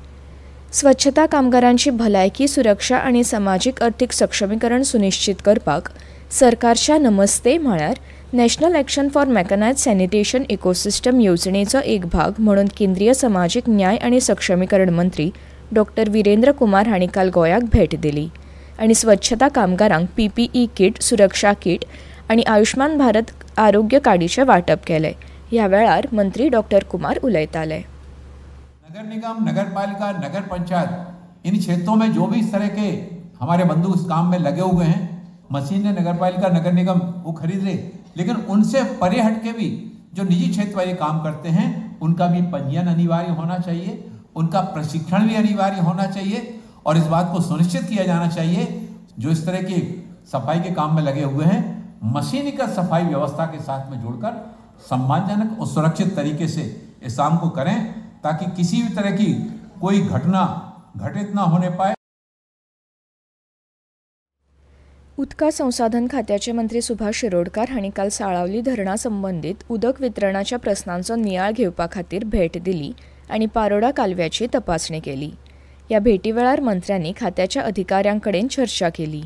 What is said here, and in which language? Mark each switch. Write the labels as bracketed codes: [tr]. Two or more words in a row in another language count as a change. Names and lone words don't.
[kok] स्वच्छता कामगारांची भलायकी, सुरक्षा आनी समाजीक अर्थीक सक्षमीकरण सुनिश्चित करपाक सरकारच्या नमस्ते म्हळ्यार नॅशनल एक्शन फॉर मेकनायज्ड सॅनिटेशन इकोसिस्टम येवजणेचो एक भाग म्हणून केंद्रीय सामाजीक न्याय आनी सक्षमीकरण मंत्री डॉक्टर वीरेंद्र कुमार हांणी काल गोंयाक भेट दिली आनी स्वच्छता कामगारांक PPE किट, सुरक्षा किट आनी आयुष्मान भारत आरोग्य कार्डीचें वांटप केलें. ह्या वेळार मंत्री डॉक्टर कुमार उलयताले. [hi] नगर निगम, नगर पालिका, नगर पंचायत, इन क्षेत्रों में जो भी इस तरह के हमारे बंधु इस काम में लगे हुए हैं, मशीनें नगर पालिका, नगर निगम वो खरीद रहे, लेकिन उनसे परे हट के भी जो निजी क्षेत्र वाले काम करते हैं उनका भी पंजीयन अनिवार्य होना चाहिए, उनका प्रशिक्षण भी अनिवार्य होना चाहिए और इस बात को सुनिश्चित किया जाना चाहिए जो इस तरह की सफाई के काम में लगे हुए हैं मशीनीकृत सफाई व्यवस्था के साथ में जुड़कर सम्मानजनक और सुरक्षित तरीके से इस काम को करें ताकि किसी भी तरह की कोई घटना घटित ना होने पाए. [kok] उदका संसाधन खात्याचे मंत्री सुभाष शिरोडकार हांणी काल साळावली धरणा संबंदीत उदक वितरणाच्या प्रस्नांचो नियाळ घेवपा खातीर भेट दिली आनी पारोडा कालव्याची तपासणी केली. ह्या भेटी वेळार मंत्र्यांनी खात्याच्या अधिकाऱ्यां कडेन चर्चा केली.